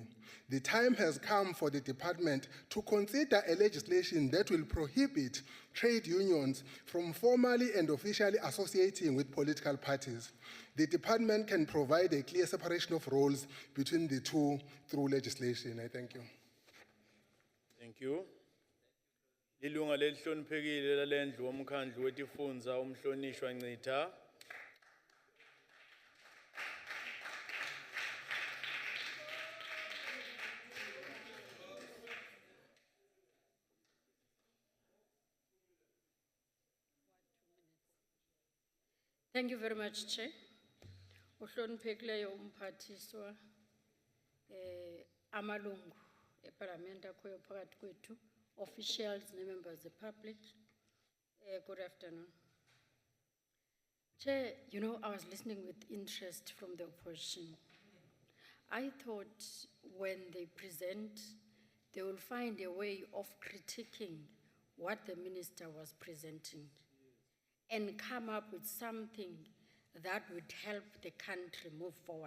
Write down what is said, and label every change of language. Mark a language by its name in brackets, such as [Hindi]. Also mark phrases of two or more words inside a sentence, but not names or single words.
[English] The time has come for the department to consider a legislation that will prohibit trade unions from formally and officially associating with political parties. The department can provide a clear separation of roles between the two through legislation. I thank you. Thank you. [Swati] Lilunga lelihloniphekile lalendlu womkhandlu wetifundza umhlonishwa Ncitha. [English] Thank you very much, Chair. [Xhosa] Uhloniphekileyo umphathiswa amalungu eParliament akhoyo phakathi kwethu, [English] officials ne-members of the public. Good afternoon. Chair, you know, I was listening with interest from the opposition. I thought when they present, they will find a way of critiquing what the minister was presenting and come up with something that would help the country move forward.